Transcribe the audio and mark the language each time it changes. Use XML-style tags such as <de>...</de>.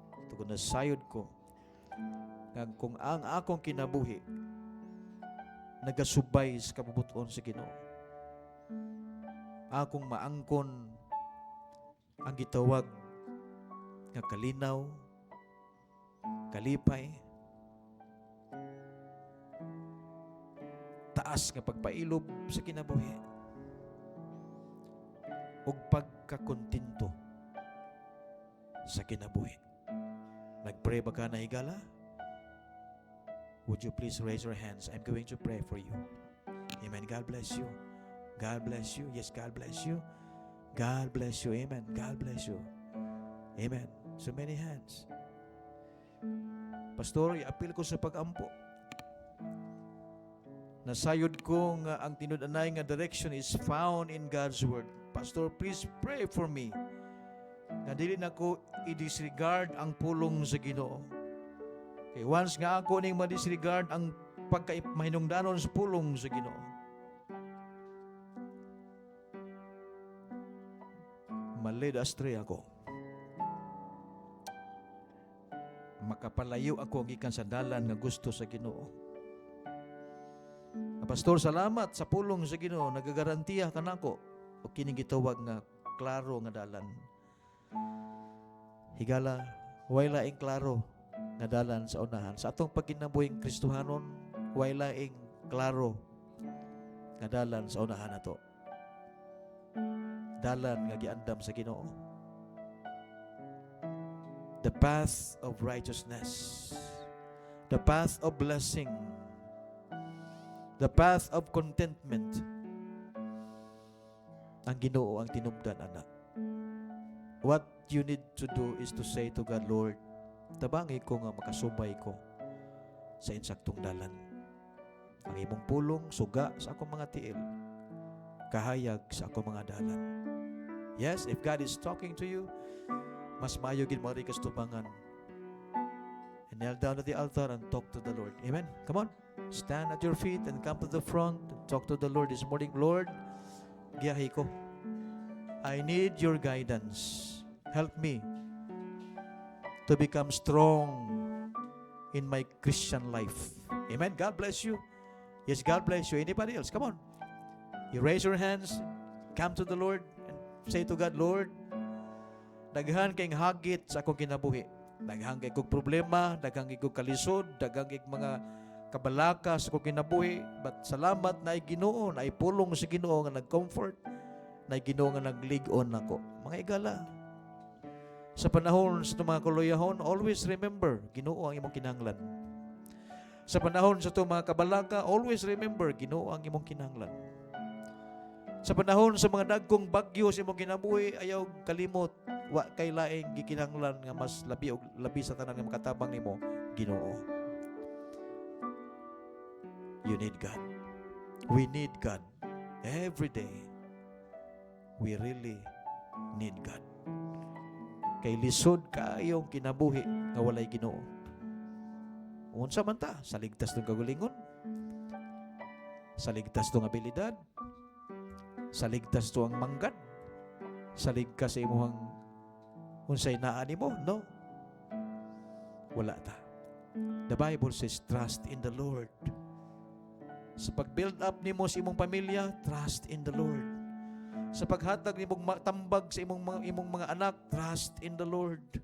<ceb>Tugod na sayod ko nga kung ang akong kinabuhi nagasubay sa kabubuton sa Ginoo, akong maangkon ang gitawag nga kalinaw, kalipay, taas nga pagpailob sa kinabuhi, ug pagkakontinto sa kinabuhi. Nagpray ba ka na higala?</ceb> <en>Would you please raise your hands? I'm going to pray for you. Amen. God bless you. God bless you. Yes, God bless you. God bless you. Amen. God bless you. Amen. So many hands.</en> <ceb>Pastor, i-appeal ko sa pag-ampo. Nasayod ko nga ang tinud-anay nga direction</ceb> <en>is found in God's Word. Pastor, please pray for me.</en> <ceb>Nga dili na ko i-disregard ang pulong sa Ginoo. Okay, once nga ako ning ma-disregard ang pagka-mahinungdanon sa pulong sa Ginoo, malid astray ako. Makapalayo ako gikan sa dalan nga gusto sa Ginoo. Pastor, salamat sa pulong sa Ginoo, nagagarantiya kanako o kining gitawag nga klaro nga dalan. Higala, way laing klaro nga dalan sa unahan. Sa atong pagkinabuhing Kristohanon, way laing klaro nga dalan sa unahan nato. Dalan nga giandam sa Ginoo.</ceb> <en>The path of righteousness, the path of blessing, the path of contentment.</en> <ceb>Ang Ginoo ang tinubdan, anak.</ceb> <en>What you need to do is to say to God, Lord,</en> <ceb>tabangi ko nga makasubay ko sa insaktong dalan. Ang imong pulong, suga sa akong mga tiil, kahayag sa akong mga dalan.</ceb> <en>Yes, if God is talking to you,</en> <ceb>mas maayo gid mo ri kastubangan.</ceb> <en>And kneel down at the altar and talk to the Lord. Amen? Come on. Stand at your feet and come to the front and talk to the Lord this morning. Lord,</en> <ceb>giyahi ko.</ceb> <en>I need your guidance. Help me to become strong in my Christian life. Amen? God bless you. Yes, God bless you. Anybody else? Come on. You raise your hands. Come to the Lord and say to God, Lord,</en> <ceb>daghan kayong hagit sa akong kinabuhi. Daghan kay kong problema, daghan kay kong kalisod, daghan kay mga kabalaka sa akong kinabuhi. But salamat na ay Ginoo, na ay pulong sa Ginoo nga nag-comfort, na ay Ginoo nga nag-ligon nako. Mga igala, sa panahon sa mga kuluyahon,</ceb> <en>always remember,</en> <ceb>Ginoo ang imong kinahanglan. Sa panahon sa mga kabalaka,</ceb> <en>always remember,</en> <ceb>Ginoo ang imong kinahanglan. Sa panahon sa mga dagkong bagyo sa imong kinabuhi, ayaw kalimot, wa kay laing gikinahanglan nga mas labi sa tanan nga makatabang nimo, Ginoo.</ceb> <en>You need God. We need God every day. We really need God.</en> <ceb>Kay lisod kaayong kinabuhi nga walay Ginoo. Unsa man ta? Sa ligtas ng kagalingon, sa ligtas ng abilidad, sa ligtas to ang manggad, sa ligtas sa imuhang unsay naa nimo? No. Wala ta.</ceb> <en>The Bible says, trust in the Lord.</en> <ceb>Sa pag-build up nimo sa imong pamilya,</ceb> <en>trust in the Lord.</en> <ceb>Sa paghatag nimong tambag sa imong mga anak,</ceb> <en>trust in the Lord.</en>